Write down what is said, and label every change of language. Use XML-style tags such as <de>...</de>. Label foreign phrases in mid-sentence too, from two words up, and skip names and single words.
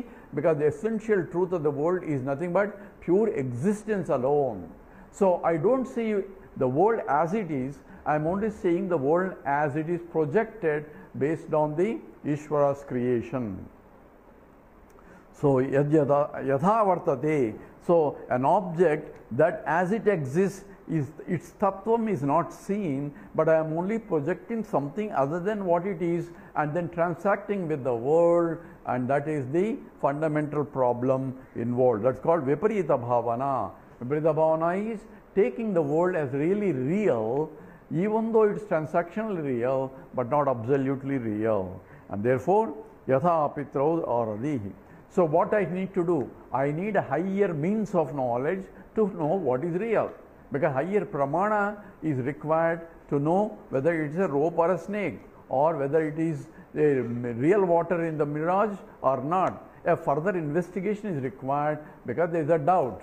<en>Because the essential truth of the world is nothing but pure existence alone. So I don't see the world as it is, I am only seeing the world as it is projected based on the Ishvara's creation.</en> <sa>So yatha vartate.</sa> <en>So an object that as it exists, its tattvam is not seen, but I am only projecting something other than what it is and then transacting with the world, and that is the fundamental problem involved. That's called</en> <sa>viparita bhavana. Viparita bhavana</sa> <en>is taking the world as really real, even though it's transactionally real, but not absolutely real. And therefore,</en> <sa>yatha apitrau aradihi.</sa> <en>So what I need to do? I need a higher means of knowledge to know what is real. Because higher pramana is required to know whether it is a rope or a snake, or whether it is a real water in the mirage or not. A further investigation is required because there is a doubt.</en>